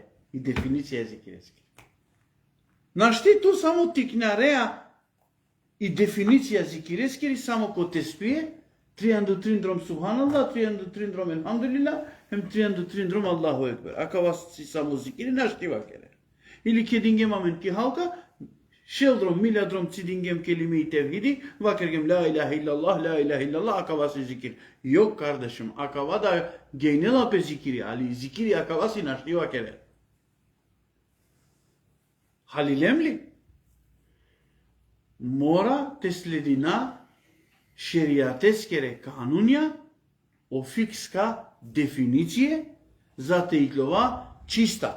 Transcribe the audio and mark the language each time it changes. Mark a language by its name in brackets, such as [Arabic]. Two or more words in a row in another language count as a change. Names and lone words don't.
[Romany] И дефиниција зикирески. Нашти ту само тикнареа и дефиниција зикирески само ко те спие, 3 субханаллах, 3 елхамдулилlah, хем 3 [Arabic] الله أكبر. [Romany] Ака вас си само зикири, нашти вакере. Или ке дингем амен ки халка, шелдром, милјадром цидингем келими и тевхиди, вакергем [Arabic] لا إله إلا الله, [Romany] ака вас си зикир. [Turkish] Yok kardeşim, [Romany] ака вада гейнела пе зикири, али зикири ака вас си нашти вакере. Халилем ли? Мора те следина шеријатескере канунја, офикска дефиниција, за те иглова чиста.